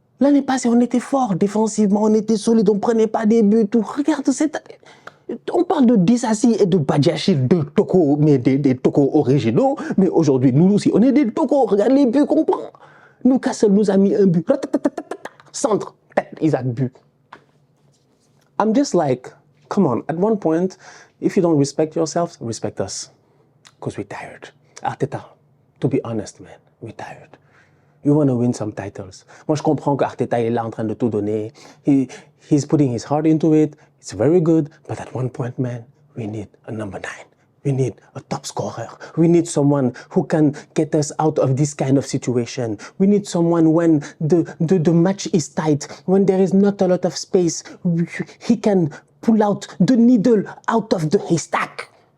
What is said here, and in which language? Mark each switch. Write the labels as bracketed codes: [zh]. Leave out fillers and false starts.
[fr] L'année passée, on était fort défensivement, on était solide, on ne prenait pas des buts, tout. Regarde cette année. On parle de Disasi et de Badiachil, de Toko, mais des Toko originaux. Mais aujourd'hui, nous aussi, on est des Toko. Regarde les buts qu'on prend. Newcastle nous a mis un but. Centre, Isaac, but. [en] I'm just like, come on, at one point, if you don't respect yourself, respect us. Because we're tired. Arteta, to be honest, man, we're tired. You want to win some titles. [fr] Moi, je comprends qu'Arteta est là en train de tout donner. [en] He's putting his heart into it. It's very good. But at one point, man, we need a number 9. We need a top scorer. We need someone who can get us out of this kind of situation. We need someone when the match is tight, when there is not a lot of space, he can pull out the needle out of the haystack.